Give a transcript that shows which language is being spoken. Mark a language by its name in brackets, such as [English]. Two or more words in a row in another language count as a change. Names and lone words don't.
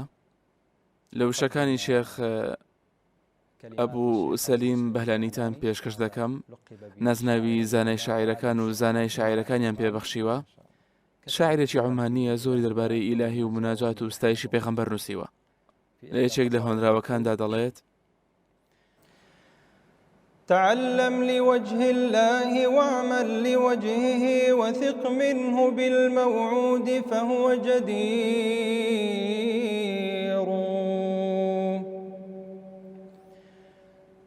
[Central Kurdish] لە وشەکانی شێخ ئەبوو سەلیم بەهلانیتان پێشکەش دەکەم، نەزناوی زانای شاعیرەکان و زانای شاعیرەکانیان پێبەخشیوە. شاعیرێکی عومانیە، زۆری دەربارەی ئیلاهی و مناجات و ستایشی پێغەمبەر نووسیوە. لە یەکێک لە هۆنراوەکاندا دەڵێت: [Arabic] تعلم لوجه الله واعمل لوجهه وثق منه بالموعود فهو جدير.